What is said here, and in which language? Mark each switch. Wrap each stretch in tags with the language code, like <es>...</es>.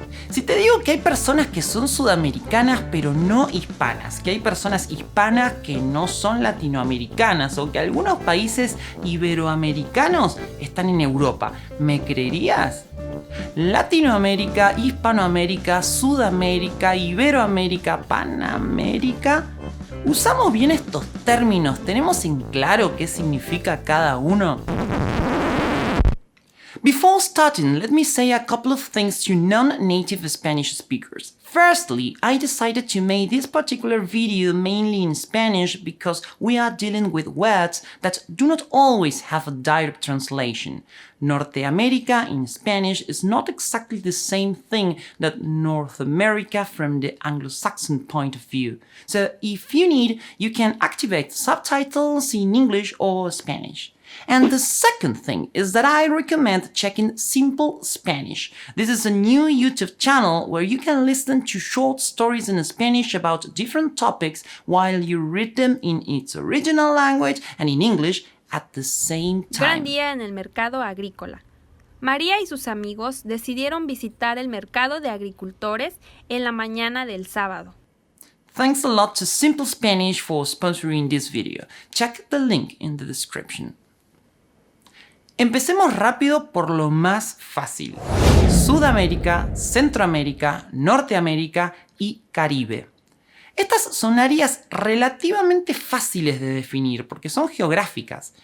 <es>Si te digo que hay personas que son sudamericanas pero no hispanas, que hay personas hispanas que no son latinoamericanas o que algunos países iberoamericanos están en Europa, ¿me creerías? Latinoamérica, Hispanoamérica, Sudamérica, Iberoamérica, Panamérica. ¿Usamos bien estos términos? ¿Tenemos en claro qué significa cada uno?</es> <en>Before starting, let me say a couple of things to non-native Spanish speakers. Firstly, I decided to make this particular video mainly in Spanish because we are dealing with words that do not always have a direct translation. Norteamérica in Spanish is not exactly the same thing that North America from the Anglo-Saxon point of view. So if you need, you can activate subtitles in English or Spanish. And the second thing is that I recommend checking Simple Spanish. This is a new YouTube channel where you can listen to short stories in Spanish about different topics while you read them in its original language and in English at the same time.</en> <es>Gran día en el mercado agrícola. María y sus amigos decidieron visitar el mercado de agricultores en la mañana del sábado.</es> <en>Thanks a lot to Simple Spanish for sponsoring this video. Check the link in the description.</en> <es>Empecemos rápido por lo más fácil. Sudamérica, Centroamérica, Norteamérica y Caribe. Estas son áreas relativamente fáciles de definir porque son geográficas.</es>